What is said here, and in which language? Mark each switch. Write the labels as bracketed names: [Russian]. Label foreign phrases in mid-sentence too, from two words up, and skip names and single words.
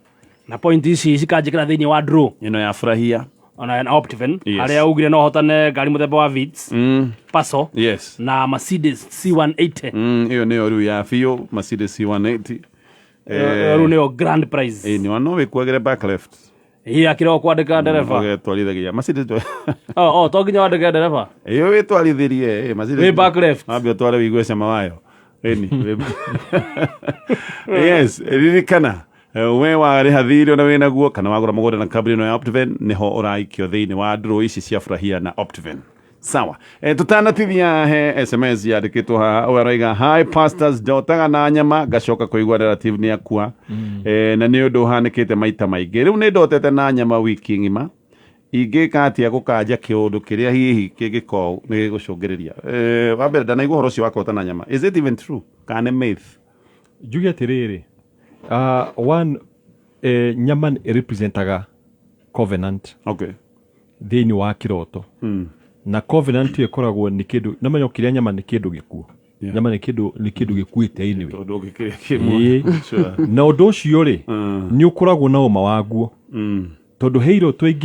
[Kikuyu] na point ici cikanjĩkĩra thĩinĩ wa draw ĩno ya Furahia ona na Optiven harĩa ugire no hotane ngari mũthemba wa Vitz Paso na Mercedes C180 ĩyo nĩyo rĩu ya biũ Mercedes C180 rĩu nĩyo [English] grand prize [Kikuyu] nĩ wano wĩkuagĩre [English] back left [Kikuyu] akĩrwo kwandĩka ndereba ũgetwarithagia Mercedes to nginya wandĩke ndereba ĩyo wĩtwarithirie [English] Mercedes back left [Kikuyu] ambia tware wĩigue cama wayo yes ririkana we warĩha thirĩ ona wĩna guo kana wagũra mũgũnda na kambuni ĩno ya Optiven nĩho ũraikio thĩinĩ wa draw ici cia Furahia na Optiven sawa tutanatithia he SMS yandĩkĩtwo haha ũgaroiga [English] hi pastors [Kikuyu] ndotaga na nyama ngacoka kũigua relative nĩ akua na nĩ ũndũ ũhanĩkĩte maita maingĩ rĩu nĩ ndotete na nyama wiki ng'ima ingĩka atĩa gũkanja kĩũndũ kĩrĩa hihi kĩngĩkorwo nĩ gĩgũcũngĩrĩria wa mbere ndanaigua ũhoro ũcio wa kũhota na nyama [English] is it even true [Kikuyu] kana myth njuge atĩrĩrĩ one nyama representaga covenant thĩinĩ wa kĩroto na covenant ĩkoragwo nĩ kĩndũ namenyo kĩrĩa nyama nĩ kĩndũ gĩkuũ nyama nĩ kĩndũ gĩkuĩte anyway na ũndũ ũcio rĩ nĩ ũkoragwo na ũma waguo tondũ heiro tũingĩ